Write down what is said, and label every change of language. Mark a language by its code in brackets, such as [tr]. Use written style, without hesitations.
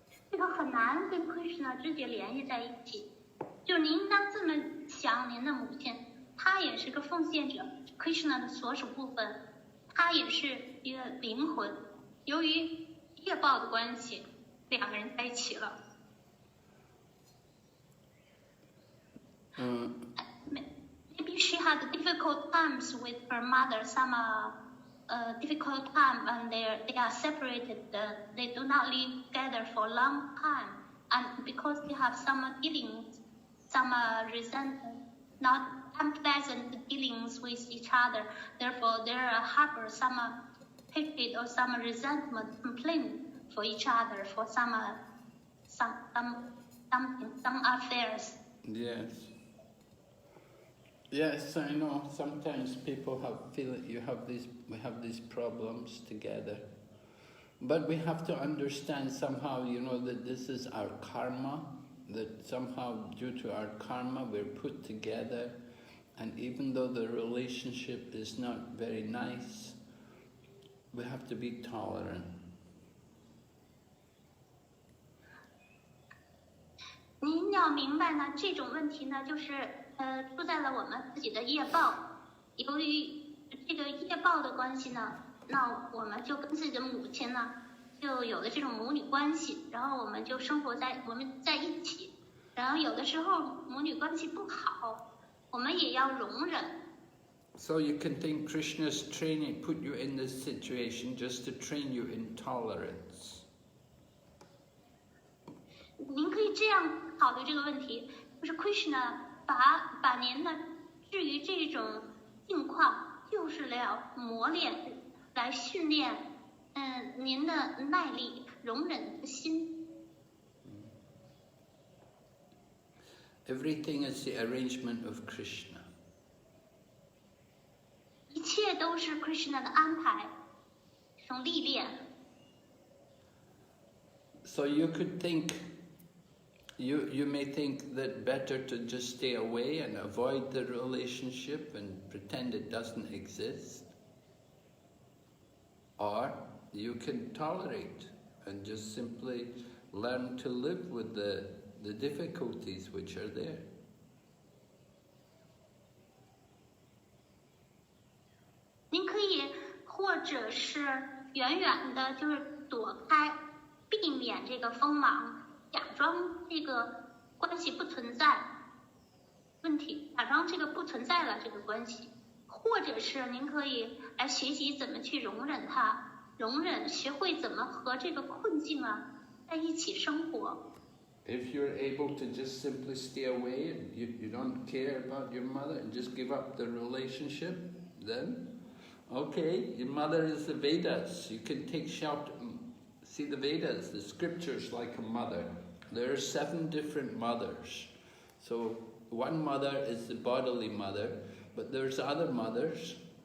[en] This [zh] 很难跟 Krishna 直接联系在一起。就您应当这么想，您的母亲，她也是个奉献者。 Krishna 的所属部分，他也是一个灵魂。由于业报的关系，两个人在一起了。 [en] Maybe she had difficult times with her mother. Some difficult time, and they are separated. They do not live together for a long time, and because they have some dealings, some resentment, not unpleasant dealings with each other. Therefore, there harbor some hatred or some resentment, complaint for each other for some affairs. Yes. Yes, I know. Sometimes people feel that we have these problems together, but we have to understand somehow, that this is our karma. That somehow, due to our karma, we're put together. And even though the relationship is not very nice, we have to be tolerant. [zh] 您要明白呢，这种问题呢，就是出在了我们自己的业报。由于这个业报的关系呢，那我们就跟自己的母亲呢，就有了这种母女关系，然后我们就我们在一起。然后有的时候母女关系不好。我们也要容忍。 [en] So you can think Krishna's training, put you in this situation just to train you in tolerance. [zh] 您可以这样考虑这个问题，就是 Krishna 把您呢置于这种境况，就是来磨练、来训练，您的耐力、容忍的心。 [en] Everything is the arrangement of Krishna. [zh] 一切都是 Krishna 的安排，这种历练。 [en] So you could think You may think that better to just stay away and avoid the relationship and pretend it doesn't exist. Or you can tolerate and just simply learn to live with the difficulties which are there. [zh] 您可以或者是远远的，就是躲开，避免这个锋芒，假装这个关系不存在问题，假装这个不存在了这个关系，或者是您可以来学习怎么去容忍它，学会怎么和这个困境啊在一起生活。 [en] If you're able to just simply stay away and you don't care about your mother and just give up the relationship, then okay, your mother is the Vedas. You can take shelter. See the Vedas, the scriptures like a mother. There are 7 different mothers. So one mother is the bodily mother, but there's other mothers.